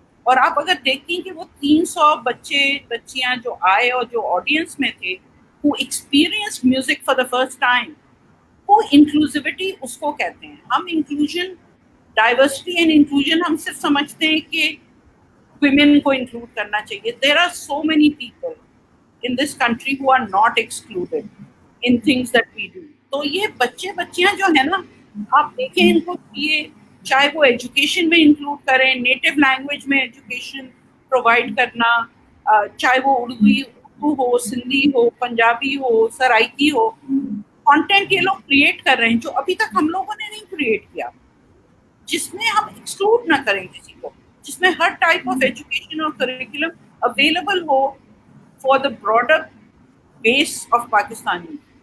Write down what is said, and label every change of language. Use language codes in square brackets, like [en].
[ur] اور آپ اگر دیکھیں کہ وہ 300 بچے بچیاں جو آئے اور جو آڈینس میں تھے [en] who experienced music for the first time, [ur] وہ انکلوسیوٹی اس کو کہتے ہیں. ہم انکلوژن ڈائیورسٹی اینڈ انکلوژن ہم صرف سمجھتے ہیں کہ women کو انکلوڈ کرنا چاہیے. [en] There are so many people in this country who are not excluded in things that we do. [ur] تو یہ بچیاں جو ہیں نا, آپ دیکھیں ان کو, یہ چاہے وہ ایجوکیشن میں انکلوڈ کریں, نیٹو لینگویج میں ایجوکیشن پرووائڈ کرنا, چاہے وہ اردو ہو, سندھی ہو, پنجابی ہو, سرائکی ہو, کانٹینٹ یہ لوگ کریٹ کر رہے ہیں جو ابھی تک ہم لوگوں نے نہیں کریٹ کیا, جس میں ہم ایکسکلوڈ نہ کریں کسی کو, جس میں ہر ٹائپ آف ایجوکیشن اور curriculum available ہو [en] For the broader base of Pakistani.